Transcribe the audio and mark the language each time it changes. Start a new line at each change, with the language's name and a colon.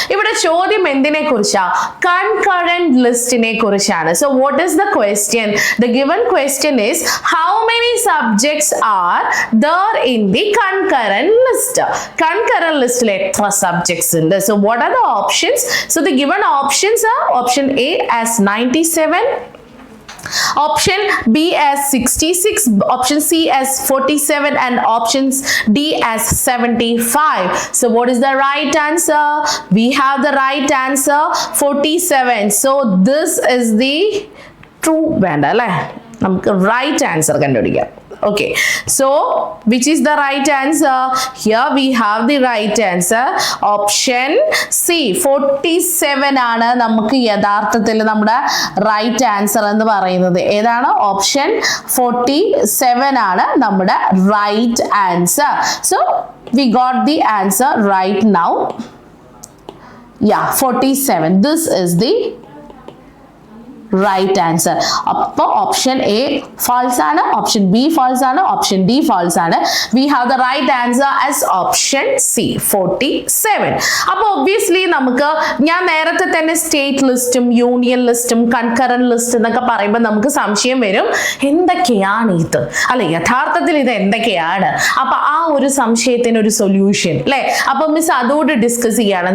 Malayalam: ഇവിടെ ചോദ്യം എന്തിനെ കുറിച്ചാ? കൺകറന്റ് ലിസ്റ്റിനെ കുറിച്ചാണ്.
English: So what is the question? The given question is how many subjects are there in the concurrent list?
Malayalam: Concurrent ലിസ്റ്റിൽ എത്ര subjects ഉണ്ട്?
English: So what are the options? So the given options are option A as 97, option B as 66, option C as 47 and options D as 75. So what is the right answer? We have the right answer 47. So this is the true
Malayalam: വേണ്ട അല്ലേ? നമുക്ക് right answer കണ്ടുപിടിക്കാം.
English: Okay, so which is the right answer? Here we have the right answer, option C 47
Malayalam: ആണ് നമുക്ക് യഥാർത്ഥത്തിൽ നമ്മുടെ right answer എന്ന് പറയുന്നത്. ഏതാണ്? ഓപ്ഷൻ 47 ആണ് നമ്മുടെ right answer.
English: So we got the answer right now. Yeah, 47. This is the right answer.
Malayalam: അപ്പോൾ ഓപ്ഷൻ എ ഫാൾസ് ആണ്, ഓപ്ഷൻ ബി ഫാൾസ് ആണ്, ഓപ്ഷൻ ഡി ഫാൾസ് ആണ്.
English: We have the right answer as option C 47.
Malayalam: അപ്പോൾ obviously നമുക്ക്, ഞാൻ നേരത്തെ തന്നെ state ലിസ്റ്റും യൂണിയൻ ലിസ്റ്റും കൺകറന്റ് ലിസ്റ്റ് എന്നൊക്കെ പറയുമ്പോൾ നമുക്ക് സംശയം വരും, എന്തൊക്കെയാണ് ഇത് അല്ലെ, യഥാർത്ഥത്തിൽ ഇത് എന്തൊക്കെയാണ്? അപ്പൊ ആ ഒരു സംശയത്തിന് ഒരു സൊല്യൂഷൻ അല്ലെ. അപ്പൊ മിസ് അതോട് ഡിസ്കസ് ചെയ്യാണ്.